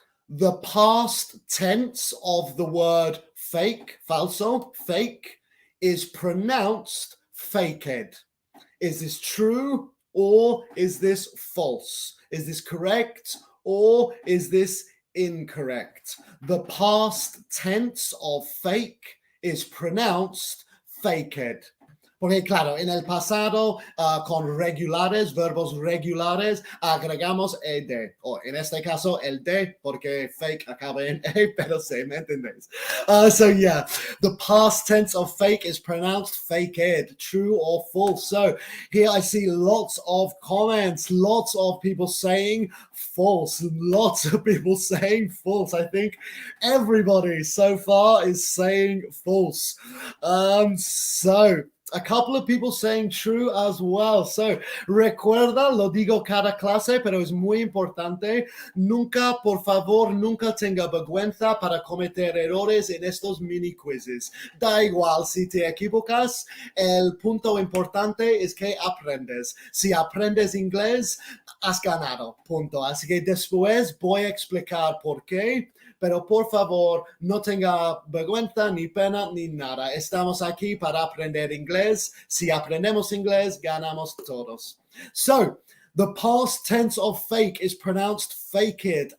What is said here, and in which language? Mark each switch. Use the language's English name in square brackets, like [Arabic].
[English] The past tense of the word fake, falso, fake, is pronounced faked. Is this true or is this false? Is this correct or is this incorrect? The past tense of fake is pronounced faked. [Spanish] Porque claro, en el pasado, con regulares, verbos regulares, agregamos ed, o en este caso el d, porque fake acaba en e, pero sí, ¿me entendéis? [English] So yeah, the past tense of fake is pronounced faked, true or false. So here I see lots of comments, lots of people saying false, lots of people saying false. I think everybody so far is saying false. So a couple of people saying true as well. [Spanish] So, recuerda, lo digo cada clase, pero es muy importante. Nunca, por favor, nunca tenga vergüenza para cometer errores en estos mini quizzes. Da igual si te equivocas, el punto importante es que aprendes. Si aprendes inglés, has ganado, punto. Así que después voy a explicar por qué. pero por favor, no tenga vergüenza, ni pena, ni nada. Estamos aquí para aprender inglés. Si aprendemos inglés, ganamos todos. [English] So, the past tense of fake is pronounced faked.